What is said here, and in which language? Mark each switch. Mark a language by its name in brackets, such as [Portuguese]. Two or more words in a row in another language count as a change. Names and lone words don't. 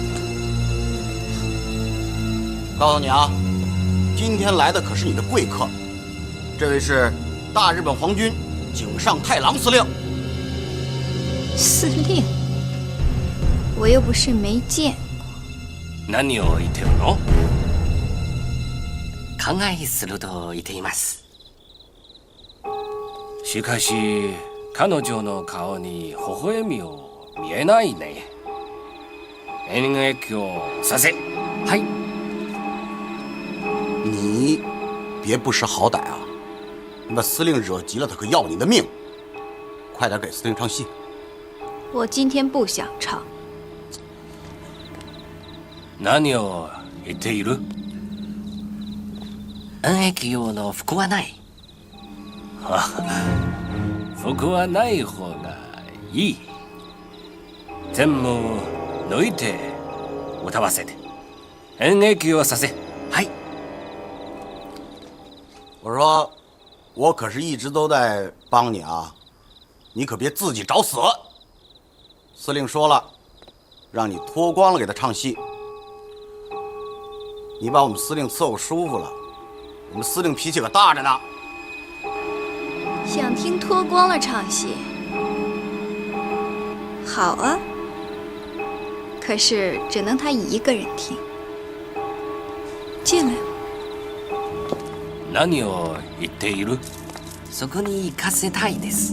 [Chinese] 告诉你啊，今天来的可是你的贵客，这位是大日本皇军井上太郎司令。司令，我又不是没见。 [Japanese] 何を言ってるの？考え鋭い言っています。しかし彼女の顔に微笑みを見えないね。演劇をさせ。はい。 [Chinese] 你别不识好歹啊！你把司令惹急了，他可要你的命。快点给司令唱戏。我今天不想唱。 [Japanese] 何を言っている？演劇用の服はない。服はない方がいい。全部抜いて歌わせて演劇をさせ。はい。 [Chinese] 我说，我可是一直都在帮你啊，你可别自己找死。司令说了，让你脱光了给他唱戏。你把我们司令伺候舒服了，我们司令脾气可大着呢。想听脱光了唱戏？好啊，可是只能他一个人听。进来吧。 [Japanese] 何を言っている？そこに行かせたいです。